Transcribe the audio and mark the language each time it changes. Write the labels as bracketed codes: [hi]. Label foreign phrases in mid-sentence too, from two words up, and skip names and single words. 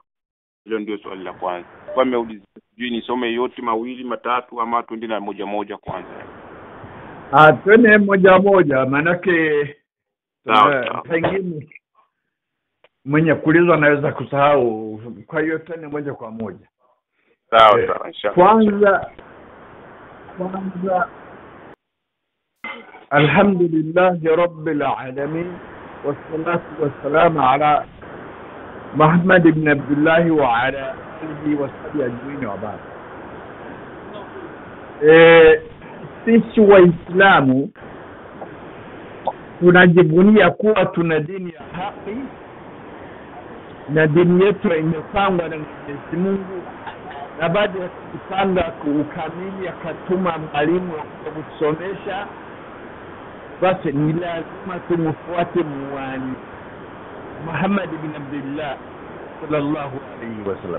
[sw] Hilo ndio swali la kwanza. Kwa nimeuliza sijui nisome yote mawili matatu ama twende na moja kwanza. Twende moja manake sawa. Pengine mwenye kuulizwa anaweza kusahau, kwa hiyo twende moja kwa moja. Sawa inshallah. [ar] Kwanza الحمد لله رب العالمين والصلاة والسلام على محمد بن عبد الله وعلى آله وصحبه أجمعين وبعد. [sw] Sisi Waislamu tunajivunia kuwa tuna dini ya haki na dini yetu imepangwa na Mwenyezi Mungu, na baada ya kupanga kukamili akatuma mwalimu wa kusomesha, basi ni lazima tumfuate mwalimu Muhammad ibn Abdullah [ar] صلى الله عليه وسلم.